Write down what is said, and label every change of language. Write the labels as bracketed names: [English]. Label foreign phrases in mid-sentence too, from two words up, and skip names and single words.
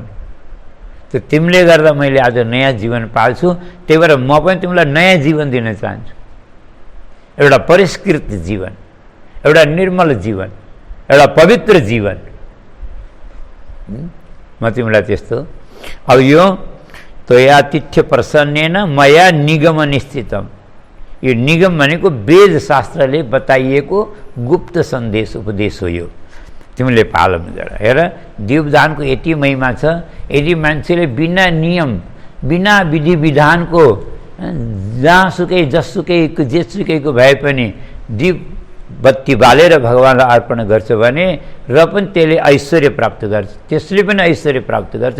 [Nepali] त्यो तिमीले गर्दा मैले आज नयाँ जीवन पाल्छु। त्यही भएर म पनि तिमीलाई नयाँ जीवन दिन चाहन्छु। एउटा परिष्कृत जीवन, एउटा निर्मल जीवन, एउटा पवित्र जीवन। म तिमीलाई त्यस्तो। अब यो [Sanskrit] त्वयातिथ्य प्रसन्नेन मया निगम निश्चितम। [Nepali] यो निगम भनेको वेद शास्त्रले बताइएको गुप्त सन्देश उपदेश हो। यो तिमीले पालन गर। हेर, दीपदानको यति महिमा छ। यदि मान्छेले बिना नियम, बिना विधि विधानको, जहाँसुकै जसुकैको जेसुकैको भए पनि दीप बत्ती बालेर भगवान्लाई अर्पण गर्छ भने र पनि त्यसले ऐश्वर्य प्राप्त गर्छ, त्यसले पनि ऐश्वर्य प्राप्त गर्छ।